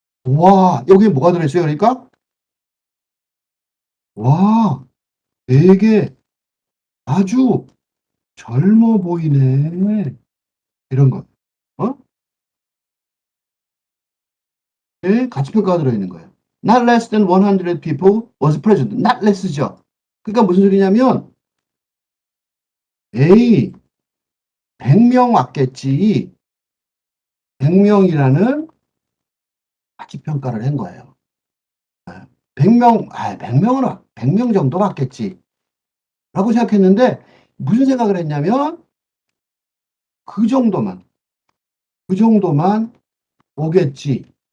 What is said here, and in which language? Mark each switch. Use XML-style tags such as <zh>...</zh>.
<ko>와, 여기에 뭐가 들어있어요? 그러니까, 와, 되게 아주 젊어 보이네. 이런 거. 어? 예? 가치평가가 들어있는 거예요.</ko> <en>Not less than 100 people was present. Not less죠.</en> <ko>그러니까 무슨 소리냐면, 에이, 100명 왔겠지. 100명이라는 가치평가를 한 거예요. 100명 정도 왔겠지. 라고 생각했는데, 무슨 생각을 했냐면, 그 정도만, 그 정도만 오겠지.</ko>